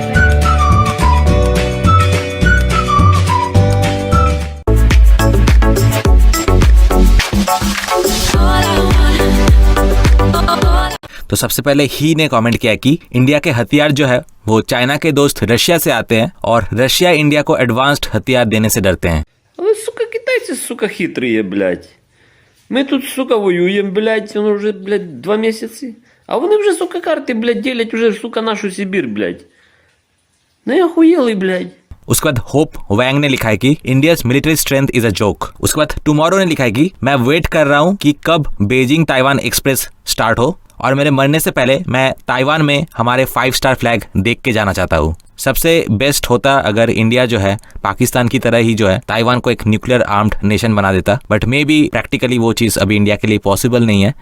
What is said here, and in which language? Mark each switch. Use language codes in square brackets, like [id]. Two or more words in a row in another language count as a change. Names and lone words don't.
[hi] तो सबसे पहले ही ने कमेंट किया कि इंडिया के हथियार जो है वो चाइना के दोस्त रशिया से आते हैं और रशिया इंडिया को एडवांस्ड हथियार देने से डरते हैं। [ru] Вы, сука, китайцы, сука, хитрые, блядь. Мы тут, сука, воюем, блядь, он уже, блядь, 2 месяца. А вони вже, сука, карти, блядь, делять уже, сука, нашу Сибирь, блядь. Ну я охуелый, блядь. [hi] उसके बाद होप वैंग ने लिखा है कि [en] India's military strength is a joke. [hi] उसके बाद टुमारो ने लिखा है कि मैं वेट कर रहा हूँ कि कब बेजिंग ताइवान एक्सप्रेस स्टार्ट हो और मेरे मरने से पहले मैं ताइवान में हमारे 5 [en] star flag [hi] देख के जाना चाहता हूँ। सबसे बेस्ट होता अगर इंडिया जो है पाकिस्तान की तरह ही जो है ताइवान को एक [en] nuclear armed nation [hi] बना देता, [en] but maybe practically [hi] वो चीज़ अभी इंडिया के लिए पॉसिबल नहीं है।